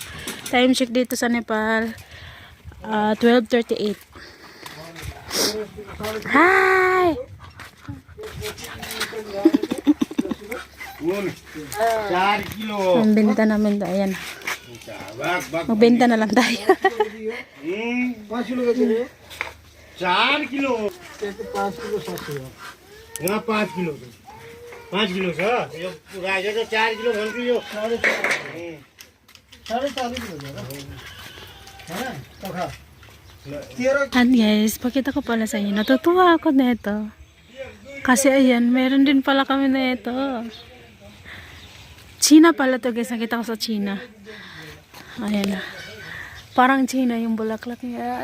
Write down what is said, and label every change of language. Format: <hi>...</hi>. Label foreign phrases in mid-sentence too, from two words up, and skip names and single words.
<en>Time check</en> <tl>dito sa Nepal 12:38. Hi!</tl> <ne>4 किलो</ne> <tl>Ang benta namin to. Ayan. Magbenta na lang tayo.</tl> <ne>5 किलो का 4 किलो 5 किलो 700 यहाँ 5 किलो 5 किलो छ यो राखेको त 4 किलो भन्छु यो 4.5 किलो</ne> <en>And guys,</en> <tl>pakita ko pala sa inyo. Natutuwa ako nito. Kasi ayan, meron din pala kami na ito. China pala to guys. Nakita ko sa China. Ayan. Parang China yung bulaklak niya.</tl>